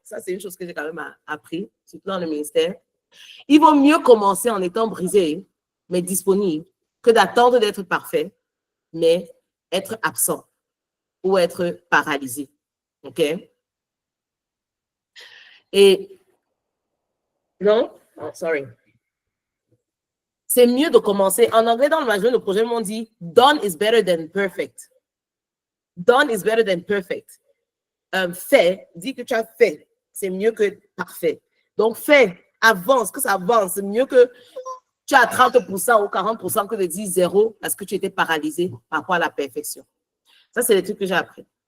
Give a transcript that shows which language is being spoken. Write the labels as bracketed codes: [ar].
[fr] Ça, c'est une chose que j'ai quand même appris, surtout dans le ministère. Il vaut mieux commencer en étant brisé, mais disponible, que d'attendre d'être parfait, mais être absent ou être paralysé. OK? Et non? [en] Oh, sorry. [fr] C'est mieux de commencer. En anglais, dans le management de projet, on dit [en] done is better than perfect. Done is better than perfect. [fr] Fait, dis que tu as fait, c'est mieux que parfait. Donc, fais, avance, que ça avance. C'est mieux que tu as 30% ou 40% que de dire zéro parce que tu étais paralysé par rapport à la perfection. Ça, c'est les trucs que j'ai appris.